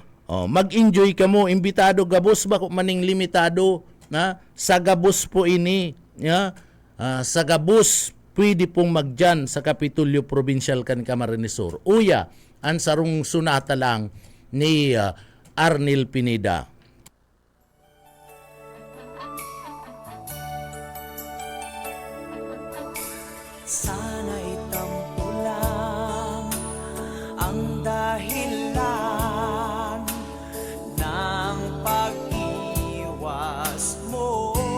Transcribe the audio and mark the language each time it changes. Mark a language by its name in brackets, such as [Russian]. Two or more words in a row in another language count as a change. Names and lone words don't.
[Bikol] Mag-enjoy ka mo, imbitado gabos ba kung maning limitado, na sa gabos po ini, sa gabos pwede pong magdyan sa Kapitulyo Provincial kan Camarines Sur. Uya, ang sarong sunata lang ni Arnel Pineda. [Filipino] Sana'y tampo lang ang dahilan ng pag-iwas mo.